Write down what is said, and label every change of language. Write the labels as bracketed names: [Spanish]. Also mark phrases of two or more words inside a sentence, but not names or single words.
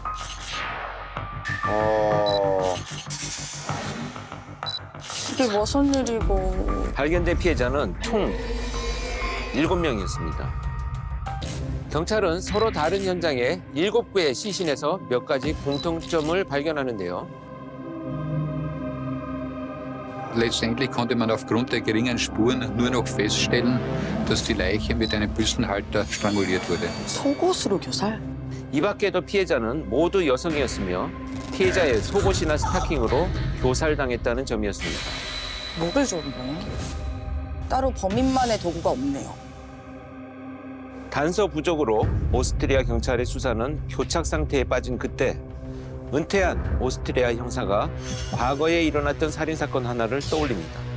[Korean] 이게 무슨 일이고. 발견된 피해자는 총 7명이었습니다. 경찰은 서로 다른 현장에 7구의 시신에서 몇 가지 공통점을 발견하는데요. [German] Letztendlich konnte man aufgrund der geringen Spuren nur noch feststellen, dass die Leiche mit einem Büstenhalter stranguliert wurde. [Korean] 속옷으로 교살? 이 밖에도 피해자는 모두 여성이었으며 피해자의 속옷이나 스타킹으로 교살당했다는 점이었습니다. 목을 줬네. 따로 범인만의 도구가 없네요. 단서 부족으로 오스트리아 경찰의 수사는 교착 상태에 빠진 그때 은퇴한 오스트리아 형사가 과거에 일어났던 살인사건 하나를 떠올립니다.